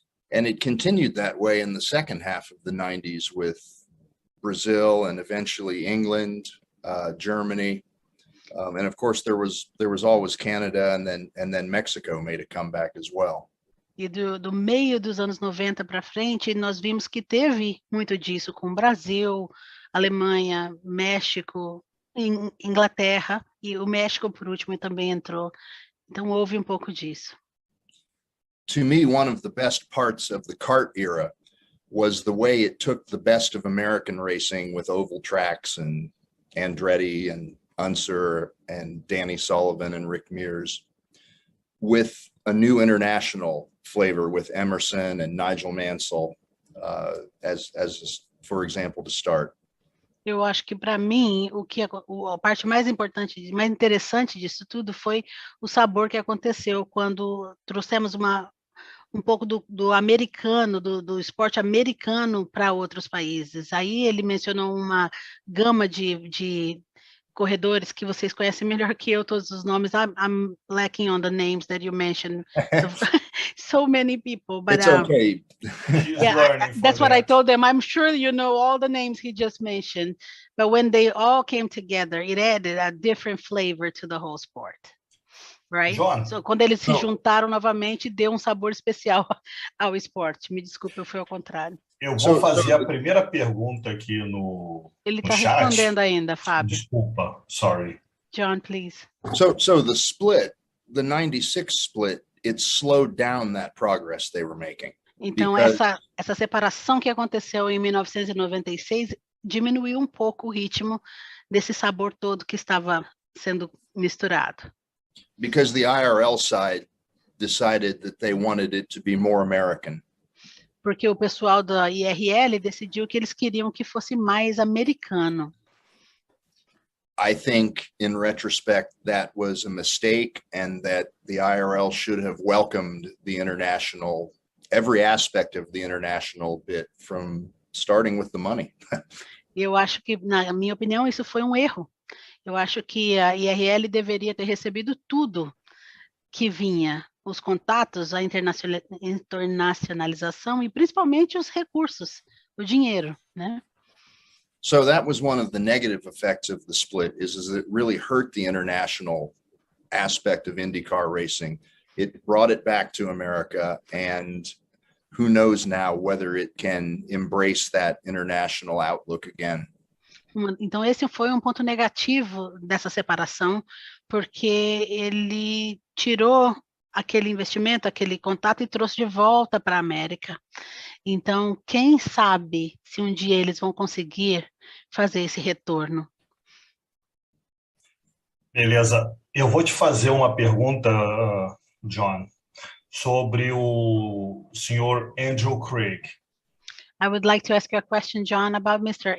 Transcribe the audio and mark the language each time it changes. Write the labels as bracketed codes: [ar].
[en] And it continued that way in the second half of the 90s with Brazil and eventually England, Germany, and of course there was always Canada, and then Mexico made a comeback as well. [pt] E do meio dos anos 90 para frente, nós vimos que teve muito disso com o Brasil, Alemanha, México, Inglaterra, e o México, por último, também entrou. Então, houve um pouco disso. [en] To me, one of the best parts of the kart era was the way it took the best of American racing with oval tracks and Andretti and Unser and Danny Sullivan and Rick Mears, with a new international flavor with Emerson and Nigel Mansell, as for example, to start. [pt] Eu acho que para mim a parte mais importante, mais interessante disso tudo foi o sabor que aconteceu quando trouxemos um pouco do americano, do esporte americano para outros países. Aí ele mencionou uma gama de corredores que vocês conhecem melhor que eu, todos os nomes. [en] I'm lacking on the names that you mentioned. So many people, but it's okay. Yeah, that's what I told them. I'm sure you know all the names he just mentioned, but when they all came together, it added a different flavor to the whole sport, right? John, [pt] so quando eles se juntaram novamente, deu um sabor especial ao esporte. Me desculpe, eu fui ao contrário. Eu vou fazer a primeira pergunta aqui no Ele está chat. Respondendo ainda, Fábio. Desculpa, [en] sorry. John, please. So the split, the 96 split, it slowed down that progress they were making. [pt] Então, essa separação que aconteceu em 1996 diminuiu um pouco o ritmo desse sabor todo que estava sendo misturado. [en] Because the IRL side decided that they wanted it to be more American. [pt] porque o pessoal da IRL decidiu que eles queriam que fosse mais americano. [en] I think in retrospect, that was a mistake and that the IRL should have welcomed the international, every aspect of the international bit from starting with the money. [pt] Eu acho que, na minha opinião, isso foi um erro. Eu acho que a IRL deveria ter recebido tudo que vinha, os contatos, a internacionalização e principalmente os recursos, o dinheiro, né? [en] So that was one of the negative effects of the split is it really hurt the international aspect of IndyCar racing. It brought it back to America, and who knows now whether it can embrace that international outlook again. [pt] Então, esse foi um ponto negativo dessa separação, porque ele tirou aquele investimento, aquele contato e trouxe de volta para a América. Então, quem sabe se um dia eles vão conseguir fazer esse retorno. Beleza. Eu vou te fazer uma pergunta, John, sobre o senhor Andrew Craig. [en] I would like to ask you a question, John, about Mr.